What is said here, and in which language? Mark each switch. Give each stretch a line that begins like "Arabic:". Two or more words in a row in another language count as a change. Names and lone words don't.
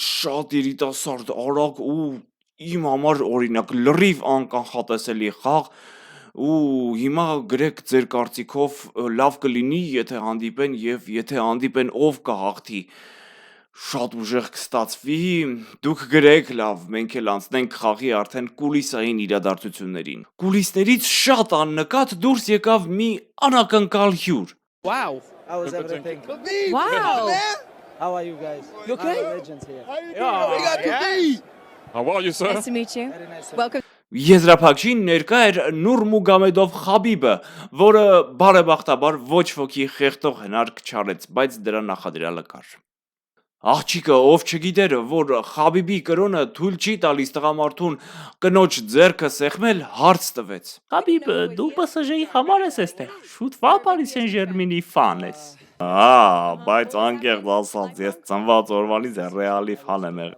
Armenian: շատ երիտասարդ, արագ ու իմ համար օրինակ լրիվ անկանխատեսելի խաղ ու հիմա գրեք ձեր կարծիքով լավ կլինի եթե հանդիպեն եւ եթե հանդիպեն ով կհաղթի շատ ուժեղ կստացվի դուք գրեք լավ մենք էլ անցնենք խաղի արդեն կուլիսային իրադարձություններին կուլիսներից շատ աննկատ դուրս եկավ մի անակնկալ հյուր
English: Wow. How was everything? Wow. How are you guys? You okay? Legends here. How are you, sir? Nice to meet you. Very nice. Welcome.
Armenian: Եզրափակչին ներկա էր Նուրմուգամեդով Խաբիբը, որը բարեբախտաբար ոչ ոքի խեղտող հնարք չարեց, բայց դրա նախադրյալը կար։ Աղջիկը ով չգիտեր, որ Խաբիբի կրոնը թույլ չի տալիս տղամարդուն կնոջ ձեռքը սեղմել, հարց տվեց։ Խաբիբ, դու PSG-ի համար ես այստեղ, շուտ վա Paris Saint-Germain-ի ֆան ես։ Բայց անկեղծ ասած, ես ծնված օրվանից Ռեալի ֆան եմ եղել։